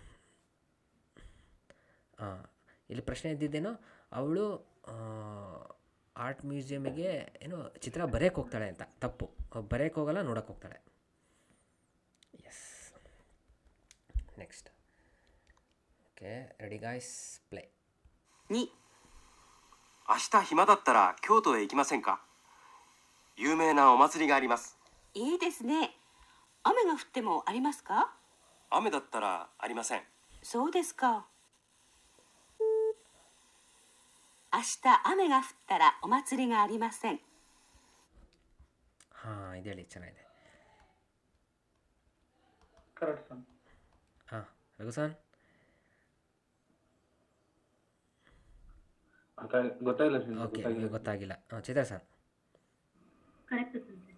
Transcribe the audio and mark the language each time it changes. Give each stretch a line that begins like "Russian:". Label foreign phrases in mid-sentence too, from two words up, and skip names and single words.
Kannada: ಇಲ್ಲಿ ಪ್ರಶ್ನೆ ಇದ್ದಿದ್ದೇನೋ ಅವಳು
English: art museumige
Kannada: ಏನು ಚಿತ್ರ ಬರೆಯೋಕ್ಕೆ ಹೋಗ್ತಾಳೆ ಅಂತ ತಪ್ಪು ಬರೆಯೋಕ್ಕೆ ಹೋಗಲ್ಲ ನೋಡೋಕೆ ಹೋಗ್ತಾಳೆ
English: yes next okay ready guys play
Japanese: 2、明日暇だったら京都へ行きませんか？有名なお祭りがあります。いいですね。雨が降ってもありますか？雨だったらありません。そうですか。明日雨が降ったらお祭りがありません。
Kannada: ಹಾಂ ಇದು ಹೇಳಿ ಚೆನ್ನಾಗಿದೆ ಕರೆಕ್ಟ್ ಸರ್ ಹಾಂ ರಘು ಸಾನ್ ಗೊತ್ತಾಗಿಲ್ಲ ಓಕೆ ಗೊತ್ತಾಗಿಲ್ಲ ಚಿತ್ರ ಸರ್ ಕರೆಕ್ಟ್ ಸಂಸೆ